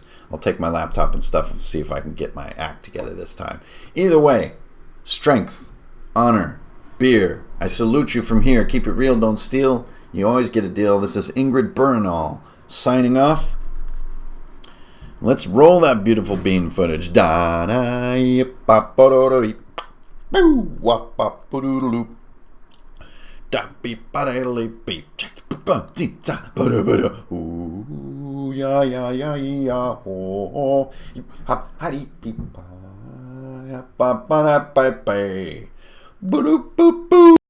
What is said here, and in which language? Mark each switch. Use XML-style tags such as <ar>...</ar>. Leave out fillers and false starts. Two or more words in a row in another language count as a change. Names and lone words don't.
<en>I'll take my laptop and stuff and see if I can get my act together this time. Either way, strength, honor, beer. I salute you from here. Keep it real, don't steal. You always get a deal. This is Ingrid Bernal signing off. Let's roll that beautiful bean footage. Da da yip-pa ba-do-do-dee. Boo wap-pa ba-do-do-loop. Da beep ba da beep beep. Ooh ya ya ya ya ho ha ha dee beep ba ba ba ba ba ba. Boo boo boo.</en>